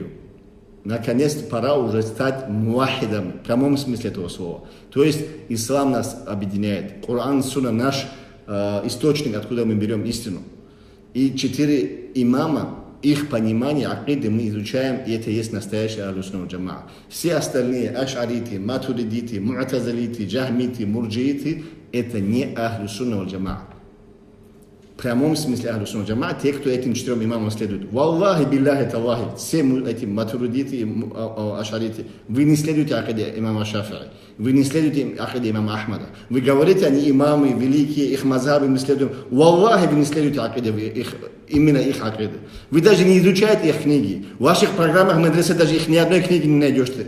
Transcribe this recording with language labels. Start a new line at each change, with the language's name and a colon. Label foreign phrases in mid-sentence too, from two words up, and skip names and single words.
Russian: Наконец-то пора уже стать муахидом, в прямом смысле этого слова. То есть ислам нас объединяет. Коран, Сунна наш источник, откуда мы берем истину. И 4 имама, их понимание акиды мы изучаем, и это есть настоящая
Arabic: أهل السنة والجماعة.
Russian: Все остальные аш'ариты, матуридиты, му'тазилиты, джахмиты, мурджииты это не
Arabic: أهل السنة والجماعة.
Russian: В прямом смысле
Arabic: أهل السنة والجماعة,
Russian: те, кто этим 4 имамам следует.
Arabic: والله بالله تالله,
Russian: все эти матуридиты и аш'ариты, вы не следуете акиде имама Шафи'и, вы не следуете акиде имама Ахмада. Вы говорите, они имамы великие, их мазхабы мы следуем. Валлахи, вы не следуете акиде именно их акиды. Вы даже не изучаете их книги. В ваших программах мадресе даже их ни одной книги не найдешь ты.